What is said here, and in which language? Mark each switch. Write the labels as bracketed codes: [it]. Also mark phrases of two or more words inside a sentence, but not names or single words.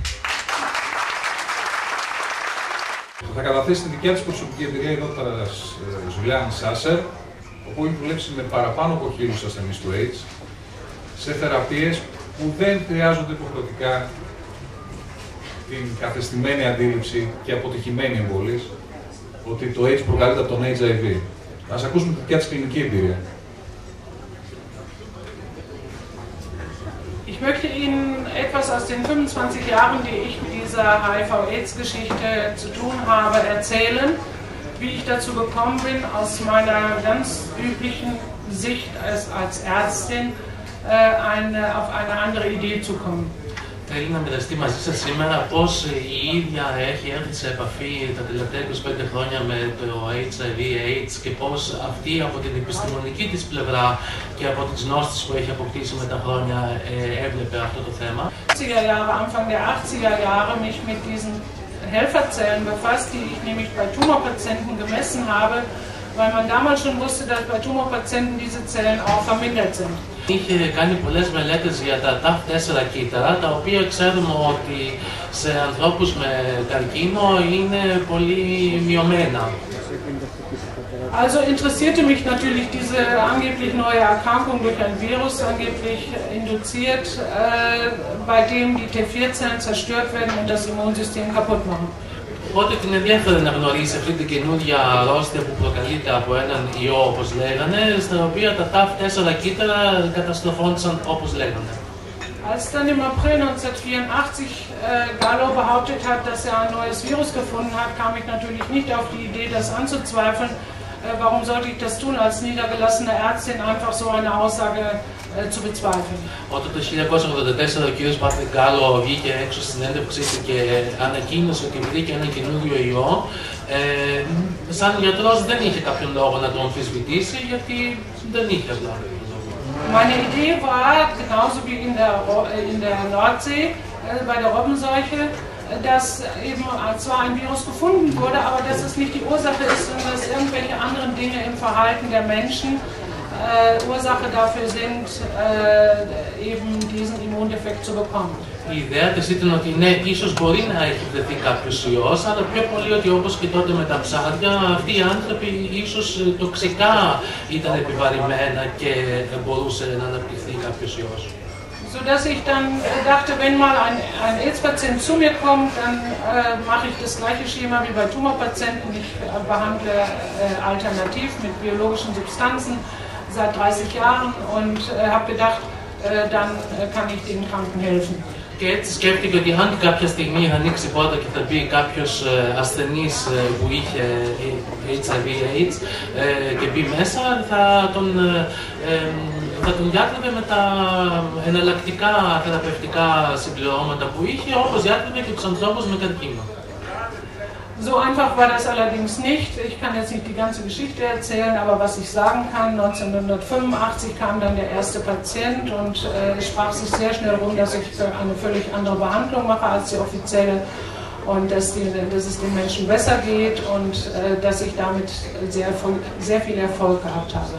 [el] Θα καταθέσει τη δικιά της προσωπική εμπειρία η δόκτωρας Ζουλιάν Σάσερ, όπου έχει δουλέψει με παραπάνω από 1.000 ασθενείς του AIDS, σε θεραπείες που δεν χρειάζονται υποχρεωτικά την καθεστημένη αντίληψη και αποτυχημένη εμβολής ότι το AIDS προκαλείται από τον HIV. Ας ακούσουμε τη δικιά της κλινική εμπειρία. [de] Ich möchte Ihnen etwas aus den 25 Jahren, die ich mit dieser HIV-AIDS-Geschichte zu tun habe, erzählen, wie ich dazu gekommen bin, aus meiner ganz üblichen Sicht als Ärztin auf eine andere Idee zu kommen. [el] Θέλει να μοιραστεί μαζί σας σήμερα πώς η ίδια έχει έρθει σε επαφή τα τελευταία 25 χρόνια με το HIV/AIDS και πώς αυτή από την επιστημονική της πλευρά και από τις γνώσεις που έχει αποκτήσει με τα χρόνια έβλεπε αυτό το θέμα. [de] Anfang der 80er Jahre mich mit diesen Helferzellen befasst, die ich nämlich bei Tumorpatienten gemessen habe, weil man damals schon wusste, dass bei Tumorpatienten diese Zellen auch vermindert sind. [el] Είχε κάνει πολλές μελέτες για τα TAF4 κύτταρα, τα οποία ξέρουμε ότι σε ανθρώπους με καρκίνο είναι πολύ μειωμένα. [de] Also interessierte mich natürlich diese angeblich neue Erkrankung durch ein Virus, angeblich induziert, bei dem die T4-Zellen zerstört werden und das Immunsystem kaputt machen. [el] Οπότε την ενδιαφέρει να γνωρίσει αυτή την καινούργια αρρώστια που προκαλείται από έναν ιό, όπως λέγανε, στα οποία τα TAF4 κύτταρα καταστροφόντουσαν όπως λέγανε. [de] Als dann im April 1984 Gallo behauptet hat, dass er ein neues Virus gefunden hat, kam ich natürlich nicht auf die Idee, das anzuzweifeln. Warum sollte ich das tun, als niedergelassene Ärztin einfach so eine Aussage zu bezweifeln? [el] Όταν το 1984 ο κ. Πάτρικ Γκάλο βγήκε έξω στην συνέντευξή του και ανακοίνωσε ότι βρήκε ένα καινούριο ιό, σαν γιατρός δεν είχε κάποιον λόγο να το αμφισβητήσει, γιατί δεν είχε απλά. [de] Meine Idee war, genauso wie in der Nordsee, bei der Robbenseuche, dass eben zwar ein Virus gefunden wurde, aber dass es nicht die Ursache ist, sondern dass irgendwelche anderen Dinge im Verhalten der Menschen Ursache dafür sind, eben diesen Immundefekt zu bekommen. [el] Η ιδέα της ήταν ότι ναι, ίσως μπορεί να έχει βρεθεί κάποιος ιός, αλλά πιο πολύ ότι όπως και τότε με τα ψάρια, αυτοί οι άνθρωποι ίσως τοξικά ήταν επιβαρημένα και μπορούσε να αναπτυχθεί κάποιος ιός. [de] Sodass ich dann dachte, wenn mal ein AIDS-Patient zu mir kommt, dann mache ich das gleiche Schema wie bei Tumorpatienten. Ich behandle alternativ mit biologischen Substanzen seit 30 Jahren und habe gedacht, dann kann ich den Kranken helfen. [el] Και έτσι σκέφτηκε ότι αν κάποια στιγμή ανοίξει πόρτα και θα μπει κάποιος ασθενής που είχε HIV/AIDS και μπει μέσα, θα τον διάκρινε με τα εναλλακτικά θεραπευτικά συμπληρώματα που είχε, όπως διάκρινε και τους ανθρώπους με καρκίνο. [de] So einfach war das allerdings nicht. Ich kann jetzt nicht die ganze Geschichte erzählen, aber was ich sagen kann, 1985 kam dann der erste Patient und es sprach sich sehr schnell rum, dass ich eine völlig andere Behandlung mache als die offizielle und dass es den Menschen besser geht und dass ich damit sehr viel Erfolg gehabt habe.